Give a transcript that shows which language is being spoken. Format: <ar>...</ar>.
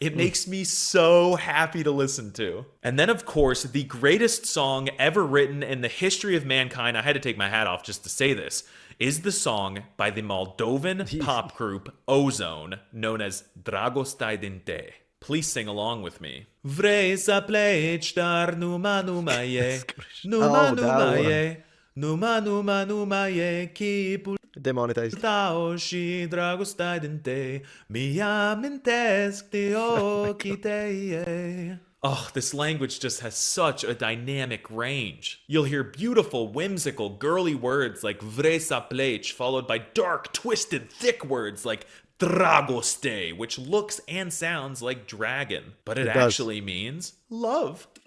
<en>It makes me so happy to listen to. And then, of course, the greatest song ever written in the history of mankind, I had to take my hat off just to say this, is the song by the Moldovan pop group Ozone, known as Dragostai din te. Please sing along with me.</en> <ro>Vrei să pleci, dar numai e, numai e, numai e, chipul</ro> <en>Demonetized.</en> <ro>tău și dragostea din te, mi-amintesc de ochii tăi.</ro> <en>Oh, this language just has such a dynamic range. You'll hear beautiful, whimsical, girly words like</en> <ro>vrei să pleci,</ro> <en>followed by dark, twisted, thick words like dragoste, which looks and sounds like dragon, but it It does. actually means love.</en>